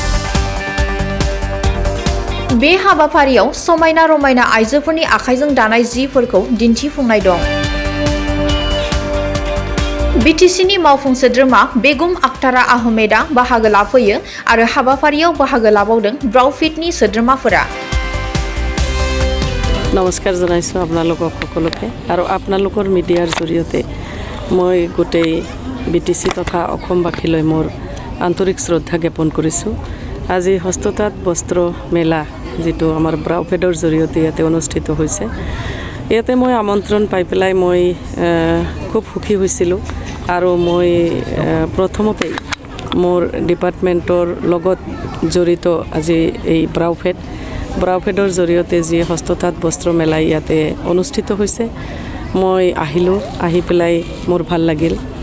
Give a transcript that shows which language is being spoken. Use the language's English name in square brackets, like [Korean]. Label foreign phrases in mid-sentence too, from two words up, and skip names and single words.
[Bodo] बे हाबाफारियाव समायना रमायना आइजोफोरनि आखाइजों दानाय जिफोरखौ दिन्थिफुंनाय दं। बिटिसिनि मावफुं सोद्रोमा बेगम आक्तारा आहमेदा बाहागो लाफैयो आरो हाबाफारियाव बाहागो लाबावदों ब्राउफिटनि सोद्रोमाफोरा। [Assamese] नमस्कार जनाइছো আপোনালোকক সকলোকে আৰু আপোনালোকৰ মিডিয়াৰ জৰিয়তে মই গোটেই বিটিসি তথা অসমবাসীলৈ মোৰ আন্তৰিক শ্ৰদ্ধা জ্ঞাপন কৰিছোঁ। আজি হস্ততাঁত বস্ত্ৰ মেলা যেটো আমাৰ ব্ৰাউফেডৰ জৰিয়তে ইয়াতে অনুষ্ঠিত হৈছে, ইয়াতে মই আমন্ত্ৰণ পাই পেলাই মই খুব সুখী হৈছিলোঁ আৰু মই প্ৰথমতেই মোৰ ডিপাৰ্টমেণ্টৰ লগত জড়িত আজি এই ব্ৰাউফেডৰ জৰিয়তে যি হস্ততাঁত বস্ত্ৰ মেলা ইয়াতে অনুষ্ঠিত হৈছে, মই আহি পেলাই মোৰ ভাল লাগিল।